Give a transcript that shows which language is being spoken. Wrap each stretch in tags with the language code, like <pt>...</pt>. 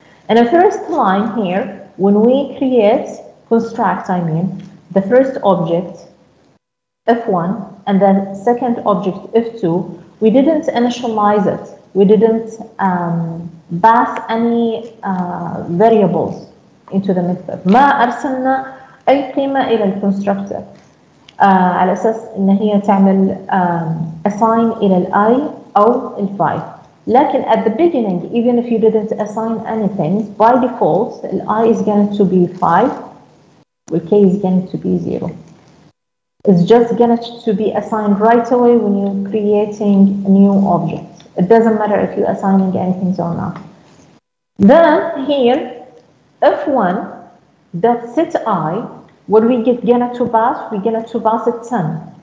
<en>In the first line here, when we create, construct, the first object, F1, and then second object, F2, we didn't initialize it. We didn't pass any variables into the method.</en> <ar>ما أرسلنا أي قيمة إلى الكونستراكتور على أساس إن هي تعمل assign إلى الI أو ال5.</ar> <en>لكن at the beginning, even if you didn't assign anything, by default, I is going to be 5, while K is going to be 0. It's just going to be assigned right away when you're creating a new object. It doesn't matter if you're assigning anything or not. Then here, F1 that set I, what we get gonna to pass, we're gonna to pass it 10.</en>